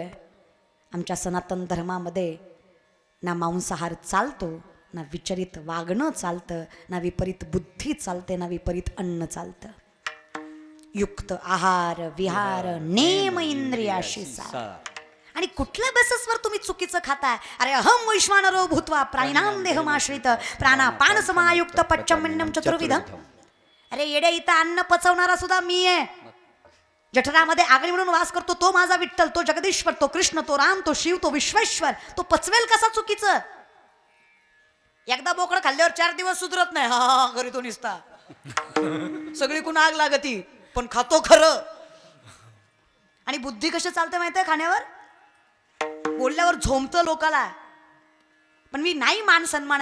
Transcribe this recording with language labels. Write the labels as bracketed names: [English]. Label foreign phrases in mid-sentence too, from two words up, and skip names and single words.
[Marathi] आमच्या सनातन धर्मामध्ये ना मांसाहार चालतो, ना विचलित वागणं चालतं, ना विपरीत बुद्धी चालते, ना विपरीत अन्न चालतं. युक्त आहार विहार नेम इंद्रियाशी सार. आणि कुठल्या बेसिसवर तुम्ही चुकीचं खाताय? [Sanskrit] अरे अहम वैश्वानरो भूत्वा प्राणिनाम देहमाश्रित प्राणापान समायुक्त पच्चमन्यम चतुर्विधम. [Marathi] अरे येडे, इथं अन्न पचवणारा सुद्धा मी आहे. जठरामध्ये आगळी म्हणून वास करतो तो माझा विठ्ठल, तो जगदीश्वर, तो कृष्ण, तो राम, तो शिव, तो विश्वेश्वर. तो पचवेल कसा चुकीचं? एकदा बोकड खाल्ल्यावर 4 दिवस सुधरत नाही. हा घरी तो निसता सगळी कुण आग लागती, पण खातो खरं. आणि बुद्धी कशी चालते माहितीये? खाण्यावर. बोलल्यावर झोमतं लोकाला, पण मी नाही मान सन्मानाचा विचार करत.